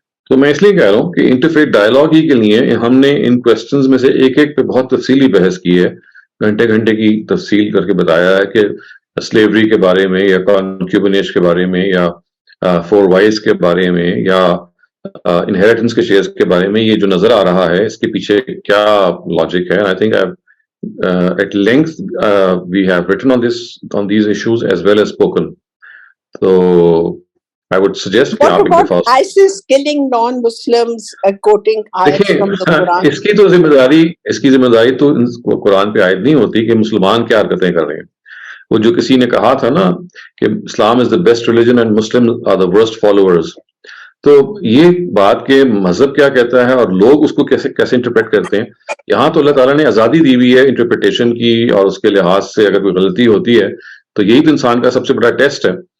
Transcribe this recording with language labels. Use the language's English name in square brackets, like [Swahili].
[Urdu] تو میں اس لیے کہہ رہا ہوں کہ انٹرفیتھ ڈائلاگ ہی کے لیے ہم نے ان کوسچنز میں سے ایک ایک پہ بہت تفصیلی بحث کی ہے, گھنٹے گھنٹے کی تفصیل کر کے بتایا ہے کہ سلیوری کے بارے میں یا کانکیوبنیج کے بارے میں یا 4 وائز کے بارے میں یا انہیریٹنس کے شیئرز کے بارے میں یہ جو نظر آ رہا ہے اس کے پیچھے کیا لاجک ہے. [English] I think at length we have written on these issues as well as spoken. So I would suggest [Urdu] کہ آپ ایک دفعہ [English] ISIS killing non-Muslims quoting ayats from the Quran. [Urdu] اس کی ذمہ داری تو قرآن پہ عائد نہیں ہوتی کہ مسلمان کیا حرکتیں کر رہے ہیں. وہ جو کسی نے کہا تھا نا کہ [English] Islam is the best religion and Muslim are the worst followers, [Urdu] تو یہ بات کہ مذہب کیا کہتا ہے اور لوگ اس کو کیسے انٹرپریٹ کرتے ہیں, یہاں تو اللہ تعالیٰ نے آزادی دی ہوئی ہے انٹرپریٹیشن کی, اور اس کے لحاظ سے اگر کوئی غلطی ہوتی ہے تو یہی تو انسان کا سب سے بڑا ٹیسٹ ہے.